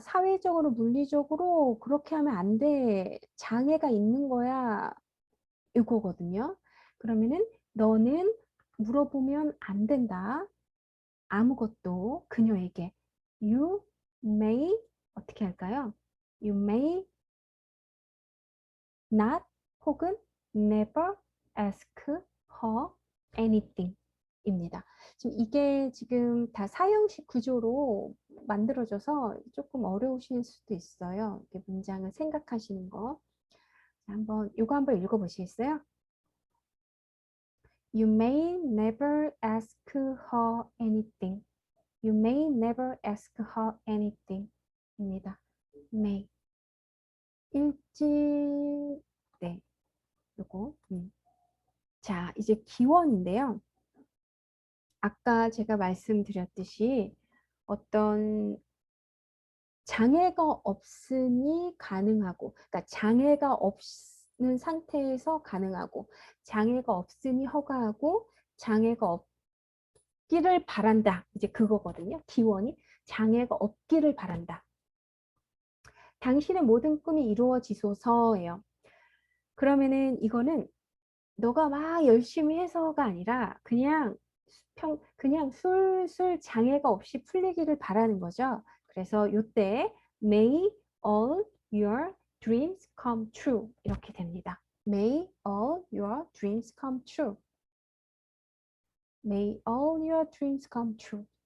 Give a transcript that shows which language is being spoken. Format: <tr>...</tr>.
<ko>사회적으로, 물리적으로 그렇게 하면 안 돼. 장애가 있는 거야. 이거거든요. 그러면은 너는 물어보면 안 된다. 아무것도 그녀에게.</ko> <en>You may</en> <ko>어떻게 할까요?</ko> <en>You may not</en> <ko>혹은</ko> <en>never ask her anything</en> <ko>입니다. 지금 이게 지금 다 사형식 구조로 만들어져서 조금 어려우실 수도 있어요. 이렇게 문장을 생각하시는 거. 이거 한번 읽어보시겠어요?</ko> <en>You may never ask her anything. You may never ask her anything</en> <ko>입니다. may. 일찍, 네, 요거. 자, 이제 기원인데요. 아까 제가 말씀드렸듯이 어떤 장애가 없으니 가능하고, 그러니까 장애가 없는 상태에서 가능하고, 장애가 없으니 허가하고, 장애가 없기를 바란다. 이제 그거거든요. 기원이 장애가 없기를 바란다. 당신의 모든 꿈이 이루어지소서예요. 그러면은 이거는 너가 막 열심히 해서가 아니라 그냥 술술 장애가 없이 풀리기를 바라는 거죠. 그래서 요때</ko> <en>May all your dreams come true</en> <ko>이렇게 됩니다.</ko> <en>May all your dreams come true. May all your dreams come true.</en>